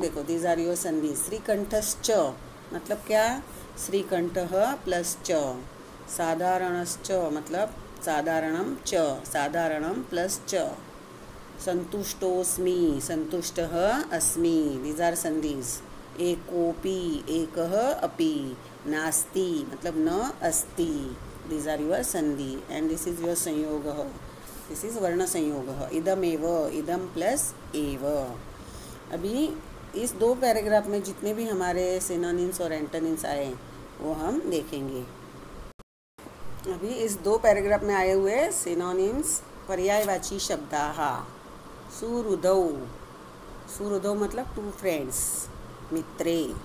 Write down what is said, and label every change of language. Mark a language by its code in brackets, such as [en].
[hi] देखो, [en] These are your sandhi. [hi] श्रीकंठश्च मतलब क्या, श्रीकंठ प्लस च। साधारणश्च मतलब साधारणम च, साधारणम प्लस च। [sa] संतुष्टोस्मि, संतुष्टः अस्मि, [en] These are sandhis. [sa] एकोपि, एकः अपि। नास्ति मतलब न अस्ति, [en] these are your sandhi, and this is your संयोगः, this is वर्ण संयोगः। [sa] इदमेव, इदम प्लस एव। [hi] अभी इस दो पैराग्राफ में जितने भी हमारे सिनोनिम्स और एंटोनिम्स आए वो हम देखेंगे। अभी इस दो पैराग्राफ में आए हुए सिनोनिम्स, पर्यायवाची शब्दाः। [sa] सुहृदौ, सुहृदौ मतलब [en] two friends, [sa] मित्रे।